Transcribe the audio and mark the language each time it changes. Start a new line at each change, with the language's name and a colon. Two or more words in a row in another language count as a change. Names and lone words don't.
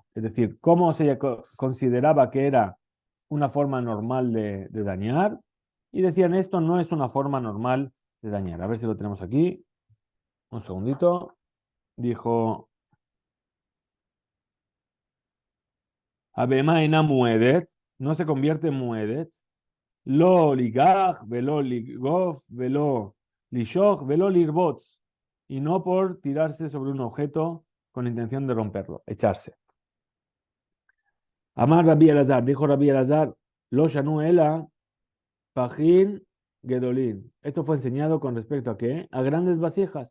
Spanish: Es decir, cómo se consideraba que era una forma normal de dañar, y decían, esto no es una forma normal de dañar. A ver si lo tenemos aquí. Un segundito. Dijo,
Hebrew: ובמה אינה מועדת,
Spanish: no se convierte en muedet,
Hebrew: לא ליגח, ולא ליגוף, ולא לישוך, ולא לרבוץ,
Spanish: y no por tirarse sobre un objeto con la intención de romperlo, echarse. Amar Rabbi Elazar, dijo Rabbi Elazar,
Hebrew: לא שנו אלא, פכין, גדולין.
Spanish: Esto fue enseñado con respecto a qué? A grandes vasijas.